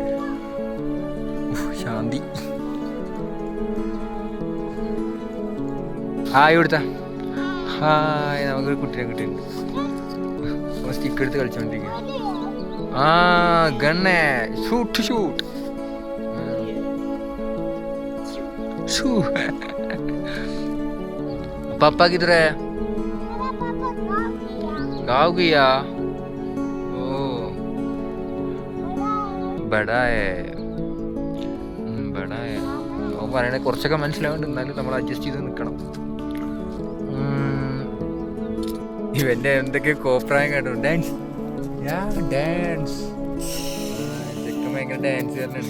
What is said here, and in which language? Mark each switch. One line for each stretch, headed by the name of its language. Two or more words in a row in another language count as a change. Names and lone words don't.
Malayalam: ശാന്തി. ഹായ് കൊടുത്ത ഹായ്. നമുക്കൊരു കുട്ടിയെ കിട്ടിയിട്ടുണ്ട്. സ്റ്റിക്ക് എടുത്ത് കളിച്ചോണ്ടിരിക്കുക. ആ ഗണ്ണേ
English: shoot shoot
Malayalam: ഷൂ.
Hindi: पापा किधर है? गाँव गया. ओ बड़ा है.
Malayalam: അവൻ പറയണേ കുറച്ചൊക്കെ മനസ്സിലാവുന്നുണ്ട്. എന്നാലും നമ്മൾ അഡ്ജസ്റ്റ് ചെയ്ത് നിൽക്കണം. ഇവൻ്റെ എന്തൊക്കെ കോപ്രായം കേട്ടോ. ഡാൻസ് ഡാൻസ്. ചെക്കൻ ഭയങ്കര ഡാൻസ് തന്നെയാണ്.